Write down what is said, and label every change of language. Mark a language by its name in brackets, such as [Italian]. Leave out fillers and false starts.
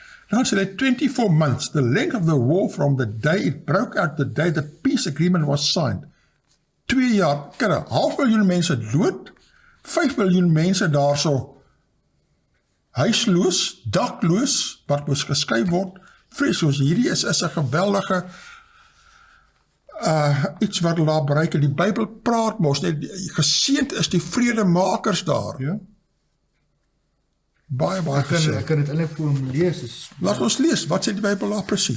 [English] Now so that 24 months, the length of the war from the day it broke out, the day the peace agreement was signed. [Afrikaans] 2 jaar, kyk, 500,000 mense dood, 5 miljoen mense daarso huisloos, dakloos, wat moes geskuif word, vreesloos. Hierdie is 'n geweldige iets wat hulle daar bereik. Die Bybel praat mos, net geseënd is die vredemakers daar. Ja. Baie Ek kan dit eintlik vir hom lees. Laat ons lees, wat sê die Bybel daar presies?